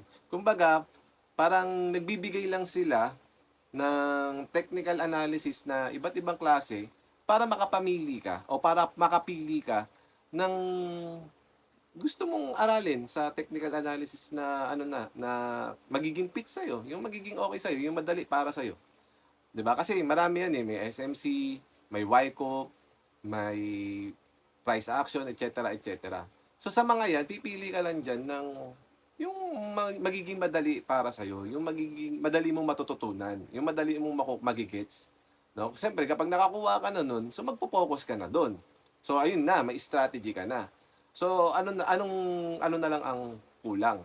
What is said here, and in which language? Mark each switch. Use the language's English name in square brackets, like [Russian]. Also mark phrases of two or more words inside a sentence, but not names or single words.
[Filipino] Kumbaga, parang nagbibigay lang sila ng [English] technical analysis [Filipino] na iba't ibang klase para makapamili ka o para makapili ka ng gusto mong aralin sa [English] technical analysis [Filipino] na ano na magiging fit sa'yo, yung magiging okay sa'yo, yung madali para sa'yo. 'Di ba? Kasi marami yan, eh, may SMC, may Wyckoff, may [English] price action, et cetera, et cetera. [Filipino] So sa mga yan, pipili ka lang diyan ng yung magiging madali para sa'yo, yung magiging madali mong matututunan, yung madali mong magi-gets, 'no? Siyempre kapag nakakuha ka na nun, so magfo-focus ka na dun. So ayun na, may strategy ka na. So ano na lang ang kulang?